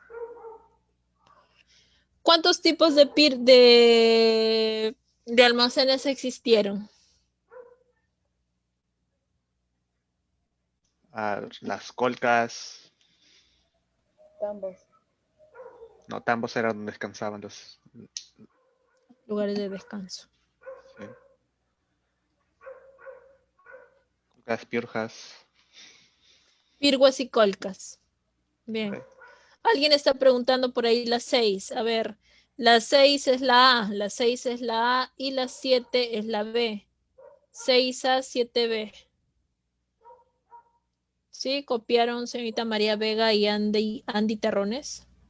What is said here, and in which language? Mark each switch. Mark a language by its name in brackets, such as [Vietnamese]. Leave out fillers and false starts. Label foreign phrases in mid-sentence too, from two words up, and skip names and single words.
[Spanish] ¿Cuántos tipos de almacenes existieron? Las colcas. Tambos. No, tambos era donde descansaban los. Lugares de descanso. Sí. Colcas, piurjas. Pirguas y colcas. Bien. Ok. Alguien está preguntando por ahí la 6. A ver, la 6 es la A, la 6 es la A y la 7 es la B. 6A, 7B. ¿Sí? ¿Copiaron señorita María Vega y Andy Terrones?